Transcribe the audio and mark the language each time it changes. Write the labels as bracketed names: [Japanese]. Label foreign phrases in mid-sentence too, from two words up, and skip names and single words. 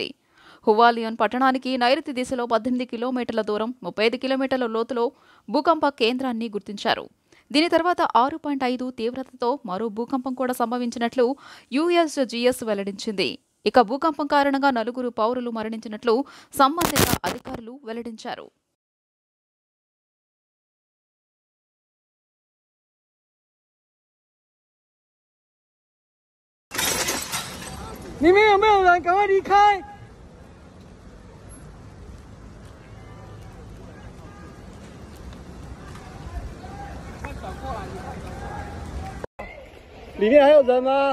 [Telugu] హువాలియన్ పట్టణానికి నైరుతి దిశలో 18 కిలోమీటర్ల దూరం 35 కిలోమీటర్ల లోతులో భూకంప కేంద్రాన్ని గుర్తించారు. దీని తర్వాత 6.5 తీవ్రతతో మరో భూకంపం కూడా సంభవించినట్లు యుఎస్జిఎస్ వెల్లడించింది. ఇక భూకంపం కారణంగా 4 పౌరులు మరణించినట్లు సంబంధిత అధికారులు వెల్లడించారు. [Chinese] 里面有没有人？赶快离开！里面还有人吗？